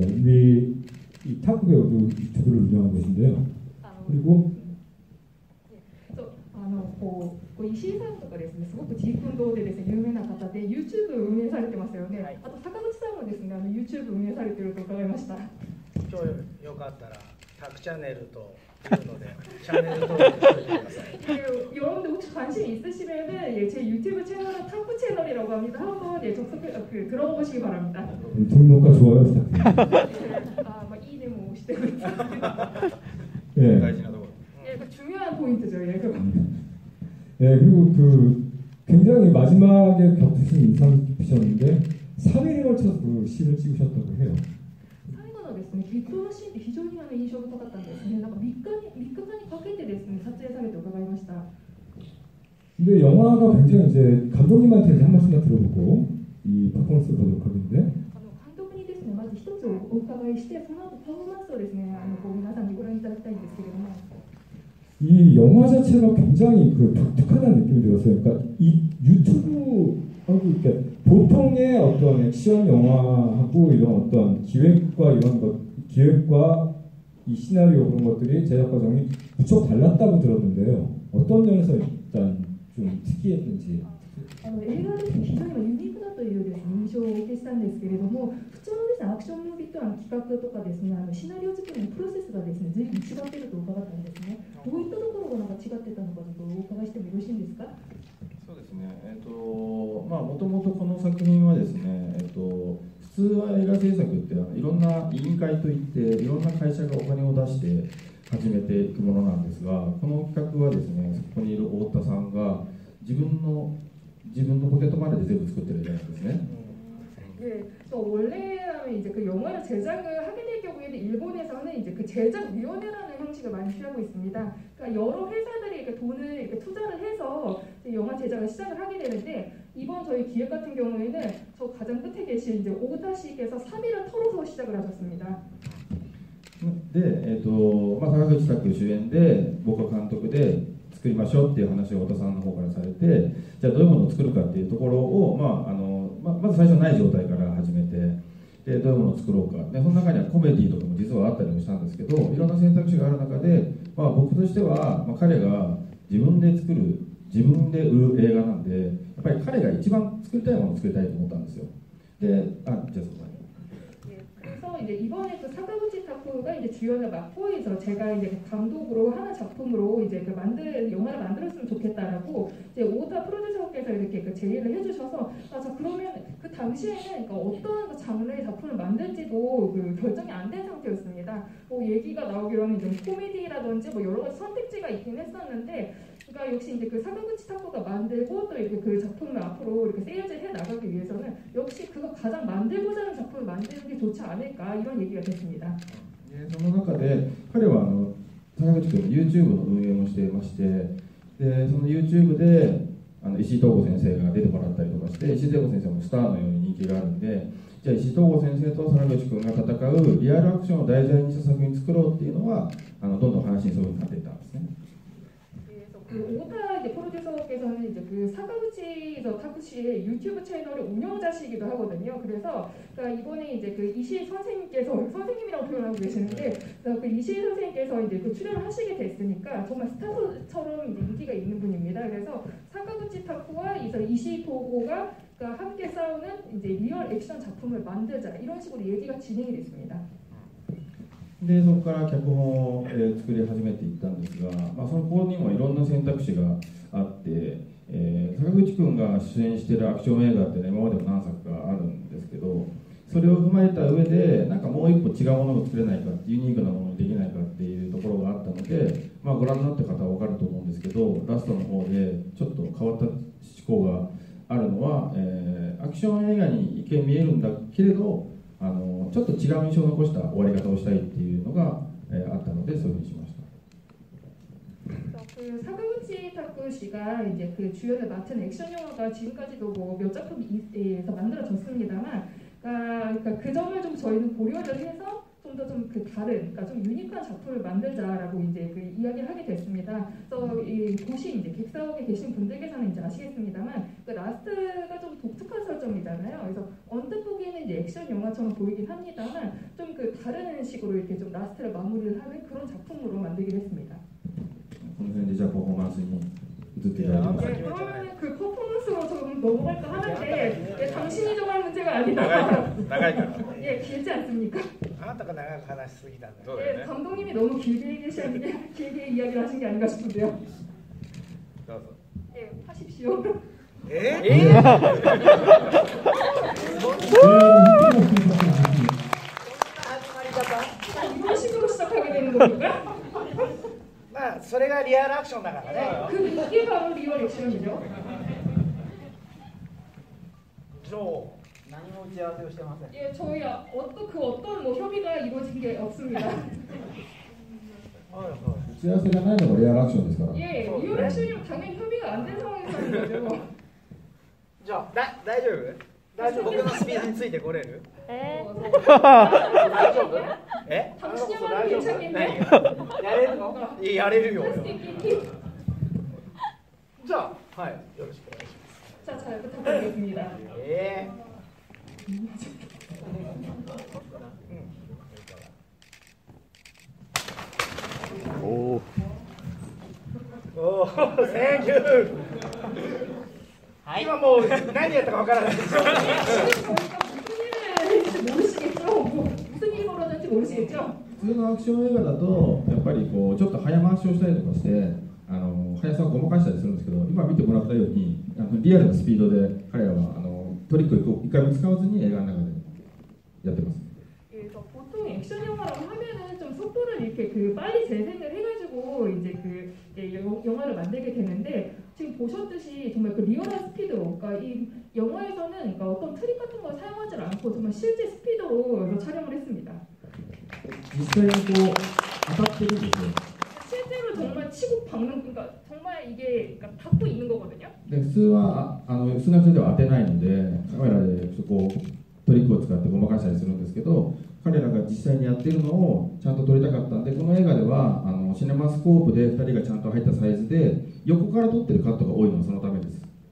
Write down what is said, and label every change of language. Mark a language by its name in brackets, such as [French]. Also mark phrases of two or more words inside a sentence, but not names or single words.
[Korean] 이 타쿠 배우도 유튜브를 운영하고 계신데요. 그리고 [Japanese] 石井さんとかですね、すごくジークンドーでですね、有名な方で YouTube を運営されてますよね。あと坂口さんもですね、YouTube 運営されていると伺いました。今日よかったらタクチャンネルというのでチャンネル登録しておいてください。 [Korean] 여러분들 혹시 관심 있으시면은 예, 제 유튜브 채널은 타쿠 채널이라고 합니다. 한번 예, 들어보시기 바랍니다. 등록과 좋아요 부탁드립니다. 이네모 시대 그렇습니다. 예. 예, 그 중요한 포인트죠. 예, 그거. 예, 그리고 그 굉장히 마지막에 격투신 인상 깊으셨는데 3일에 걸쳐서 그 씬을 찍으셨다고 해요. [Japanese] 最後のですね、決闘のシーンって非常に印象深かったんですね。なんか3日間にかけてですね、 した。 [Korean] 근데 영화가 굉장히 이제 감독님한테 이제 한 말씀만 들어보고 이 퍼포먼스를 보도록 하겠는데 [Japanese] 監督にですね、まず一つお伺いして、その後パフォーマンスをですね、こう皆さんにご覧いただきたいんですけれども、 [Korean] 이 영화 자체가 굉장히 그 독특하다는 느낌이 들었어요. 그러니까 이 유튜브하고 이렇게 보통의 어떤 액션 영화하고 이런 어떤 기획과 이런 것, 기획과 이 시나리오 그런 것들이 제작 과정이 무척 달랐다고 들었는데요. 어떤 면에서 일단 좀 특이했는지. [Japanese] 映画ですね、非常にユニークだというですね、印象をお受けしたんですけれども、普通のですね、アクションムービーとは企画とかですね、シナリオ作りのプロセスがですね、随分違っていると伺ったんですね。どういったところがなんか違ってたのかちょっとお伺いしてもよろしいんですか？そうですね。まあもともとこの作品はですね、普通は映画制作っていろんな委員会といっていろんな会社がお金を出して始めていくものなんですが、この企画はですね、そこにいる太田さんが自分のポケットマネーで全部作ってるじゃないですね。 [Korean] 네, 원래라면 이제 그 영화를 제작을 하게 될 경우에는 일본에서는 이제 그 제작위원회라는 형식을 많이 취하고 있습니다. 그러니까 여러 회사들이 이렇게 돈을 이렇게 투자를 해서 영화 제작을 시작을 하게 되는데 이번 저희 기획 같은 경우에는 저 가장 끝에 계신 이제 오다 씨께서 3일을 털어서 시작을 하셨습니다. [Japanese] で、坂口拓主演で僕が監督で作りましょうっていう話を太田さんの方からされて、じゃあどういうものを作るかっていうところを、まず最初ない状態から始めて、でどういうものを作ろうかで、その中にはコメディとかも実はあったりもしたんですけど、いろんな選択肢がある中で、僕としては、彼が自分で作る自分で売る映画なんで、やっぱり彼が一番作りたいものを作りたいと思ったんですよ。で、じゃあそこ [Korean] 그래서 이제 이번에 그 사카구치 타쿠가 이제 주연을 맡고 해서 제가 이제 감독으로 하는 작품으로 이제 그 영화를 만들었으면 좋겠다라고 이제 오다 프로듀서께서 이렇게 그 제의를 해주셔서 자 그러면 그 당시에는 그러니까 어떤 그 장르의 작품을 만들지도 그 결정이 안 된 상태였습니다. 뭐 얘기가 나오기로는 좀 코미디라든지 뭐 여러 가지 선택지가 있긴 했었는데. 그러니까 역시 이제 그 사카구치 타쿠가 만들고 또 이렇게 그 작품을 앞으로 이렇게 세일즈 해 나가기 위해서는 역시 그거 가장 만들고자 하는 작품을 만드는 게 좋지 않을까 이런 얘기가 됐습니다. [Japanese] その中で彼は坂口君 YouTube の運営もしていまして、でその YouTube で石井東吾先生が出てもらったりとかして、石井東吾先生もスターのように人気があるんで、じゃあ石井東吾先生と坂口君が戦うリアルアクションを題材にした作品を作ろうっていうのはどんどん話にそういうふうになっていったんですね。 [Korean] 그 오다 이제 프로듀서께서는 이제 그 사카구치 타쿠시의 유튜브 채널의 운영자시기도 하거든요. 그래서 그러니까 이번에 이제 그 이시 선생님께서 선생님이라고 표현하고 계시는데 그 이시 선생님께서 이제 그 출연을 하시게 됐으니까 정말 스타처럼 인기가 있는 분입니다. 그래서 사카구치 타쿠와 이시 도고가 그러니까 함께 싸우는 이제 리얼 액션 작품을 만들자 이런 식으로 얘기가 진행이 됐습니다. [Japanese] でそこから脚本を、作り始めていったんですが、そのこにもいろんな選択肢があって、坂口君が出演しているアクション映画って、ね、今までも何作かあるんですけど、それを踏まえた上でなんかもう一歩違うものを作れないか、ユニークなものにできないかっていうところがあったので、ご覧になった方は分かると思うんですけど、ラストの方でちょっと変わった思考があるのは、アクション映画に一見見えるんだけれど、ちょっと違う印象を残した終わり方をしたいっていうのが、あったのでそういうふうにしました。 [Korean] 그 사카구치 타쿠 씨가 이제 그 주연을 맡은 액션 영화가 지금까지도 뭐 몇 작품에서 만들어졌습니다만, 그러니까 그 점을 좀 저희는 고려를 해서 좀 더 좀 그 다른, 그러니까 좀 유니크한 작품을 만들자라고 이제 그 이야기를 하게 됐습니다. 그래서 이 보신 이제 객석에 계신 분들께서는 이제 아시겠습니다만, 그 라스트가 좀 독특한 설정이잖아요. 그래서 언뜻 보기에는 이제 액션 영화처럼 보이긴 합니다만, 좀 그 다른 식으로 이렇게 좀 라스트를 마무리를 하는 그런 작품으로 만들기로 했습니다. [Japanese] この辺でじゃあパフォーマンスに移っていただきます。 [Korean] 네, 그러면 그 퍼포먼스로 좀 넘어갈까 하는데, 네, 당신이 정할 문제가 아니다. 예, 길지 않습니까? [Japanese] あなたが長く話しすぎたんだよ。 [Korean] 예, 감독님이 너무 길게 이야기를 하신 게 아닌가 싶은데요. 예, 하십시오. 이런 식으로 시작하게 되는 겁니까? [Japanese] まあそれがリアルアクションだからね。 [Korean] 이게 바로 리얼 액션이죠. [Japanese] ジョー。何も打ち合わせをしてません。 [Korean] 예, 저희 어떤 뭐 협의가 이루어진 게 없습니다. [Japanese] 打ち合わせがないのがリアルアクションですから。 [Korean] 예, 리얼 이런 식이면 당연히 협의가 안 된 상황에서 하는 거죠. [Japanese] じゃあ大丈夫僕のスピードについてこれる大丈夫 [Korean] 당신야말로 괜찮겠네. [Japanese] やれるのやれるよ [Korean] 할 수 있겠니? [Japanese] じゃあはいよろしくお願いし [Korean] 자, 잘 부탁드리겠습니다. [Japanese] ますおー、センキュー。今もう何やったかわからないですよ。 [Korean] 지금 저희가 무슨 일을 했는지 모르시겠죠? 무슨 일이 벌어졌는지 모르시겠죠? [Japanese] 普通のアクション映画だとやっぱりこうちょっと早回しをしたりとかして速さをごまかしたりするんですけど、今見てもらったようにリアルなスピードで彼らはトリックを一回も使わずに映画の中でやってます。 [Korean] 그래서 보통 액션 영화라고 하면은 좀 속도를 이렇게 그 빨리 재생을 해가지고 이제 그 영화를 만들게 되는데 지금 보셨듯이 정말 그 리얼한 스피드로, 그러니까 이 영화에서는 그러니까 어떤 트릭 같은 걸 사용하지 않고 정말 실제 스피드로 촬영을 했습니다. [Japanese] 実際にこう当たってるんですよ。 [Korean] 실제로 정말 치고 박는, 그러니까 정말 이게 그러니까 닿고 있는 거거든요. [Japanese] で普通は普通の人では当てないのでカメラでそこをトリックを使ってごまかしたりするんですけど、彼らが実際にやってるのをちゃんと撮りたかったんで、この映画ではシネマスコープで2人がちゃんと入ったサイズで横から撮ってるカットが多いのはそのためです。